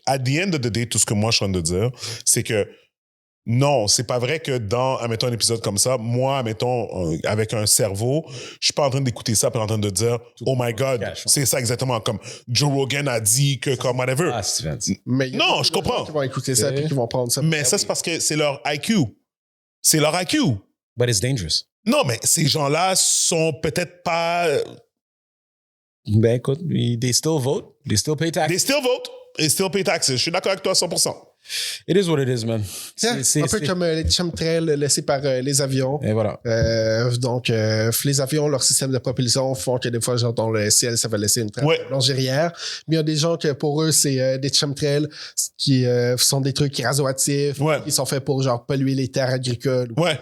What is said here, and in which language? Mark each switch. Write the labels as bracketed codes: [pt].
[en] At the end of the day, [fr] tout ce que moi je suis en train de dire, c'est que non, c'est pas vrai que dans, admettons, un épisode comme ça, moi, admettons, avec un cerveau, je suis pas en train d'écouter ça puis en train de dire « [en] Oh my God, [fr] c'est ça exactement, comme Joe Rogan a dit que comme whatever. » Mais non, je comprends. Qui vont écouter ça puis qui vont prendre ça. Mais ça, c'est parce que c'est leur IQ. C'est leur IQ. [en] But it's dangerous. [fr] Non, mais ces gens-là sont peut-être pas... Ben écoute, [en] they still vote. They still pay taxes. They still vote. They still pay taxes. [fr] Je suis d'accord avec toi à 100%. [en] It is what it is, man. [fr] Un peu comme les chemtrails laissés par les avions. Et voilà. Donc, les avions, leur système de propulsion font que des fois, genre, dans le ciel, ça va laisser une trace longérière. Mais il y a des gens que pour eux, c'est des chemtrails qui sont des trucs radioactifs, qui sont faits pour, genre, polluer les terres agricoles.